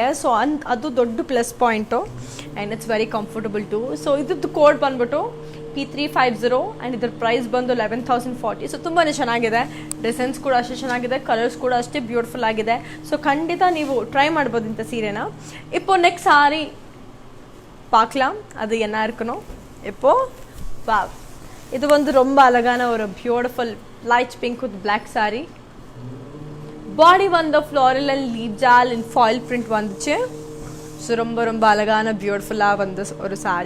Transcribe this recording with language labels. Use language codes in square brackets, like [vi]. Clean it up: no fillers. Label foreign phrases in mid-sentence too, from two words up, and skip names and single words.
[kn] ಸೊ ಅದು ದೊಡ್ಡ [en] plus point and it's very comfortable too. [kn] ಸೊ ಇದ್ರದ್ದು ಕೋಡ್ ಬಂದ್ಬಿಟ್ಟು P350 ಆ್ಯಂಡ್ ಇದ್ರ ಪ್ರೈಸ್ ಬಂದು 11,040. ಸೊ ತುಂಬಾ ಚೆನ್ನಾಗಿದೆ. ಡಿಸೈನ್ಸ್ ಕೂಡ ಅಷ್ಟೇ ಚೆನ್ನಾಗಿದೆ, ಕಲರ್ಸ್ ಕೂಡ ಅಷ್ಟೇ ಬ್ಯೂಟಿಫುಲ್ ಆಗಿದೆ. ಸೊ ಖಂಡಿತ ನೀವು ಟ್ರೈ ಮಾಡ್ಬೋದು ಇಂಥ ಸೀರೆನ. [ta] இப்போ [en] next saree [ta] பார்க்கலாம், அது என்ன இருக்குன்னு இப்போ வாவ். இது வந்து ரொம்ப அழகான ஒரு [en] beautiful light pink with black saree. [ta] பாடி வந்து [en] floral and leaf jaal in foil print [ta] வந்துச்சு. ஸோ ரொம்ப ரொம்ப அழகான பியூட்டிஃபுல்லாக வந்து ஒரு சாரி.